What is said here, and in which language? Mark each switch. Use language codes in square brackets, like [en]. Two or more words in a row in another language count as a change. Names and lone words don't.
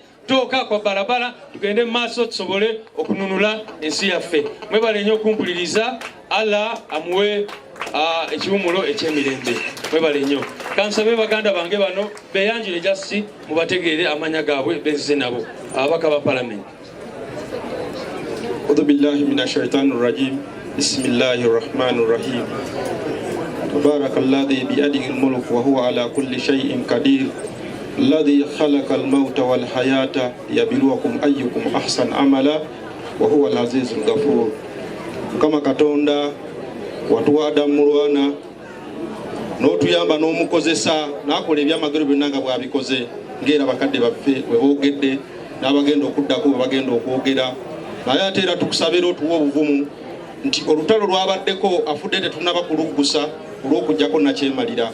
[lg] Tooka kwa balabala, tugende mu maaso tusobole okununula ensi yaffe. Mwebale nnyo okumpuliriza. Allah amuwe ekiwumulo eky'emirembe. Mwebale nnyo. Kansabe baganda bange bano beeyanjule jasi mubategeere amanya gaabwe benzize nabo ababaka ba palamenti. [ar] أعوذ بالله من الشيطان الرجيم. بسم الله الرحمن الرحيم تبارك الذي بيده الملك وهو على كل شيء قدير. الذي خلق الموت والحياة ليبلوكم أيكم أحسن عملا وهو العزيز الغفور. [lg] كما katonda watuwa Adamu Mulwana n'otuyamba n'omukozesa n'akola ebyamagero byonna nga bw'abikoze ng'era bakadde baffe bwe boogedde n'abagenda okuddako bwe bagenda okwogera. Naye ate era tukusabira otuwa obuvumu nti olutalo lwabaddeko afudde tetunnaba kuluggusa olw'okujjako nakyemalira.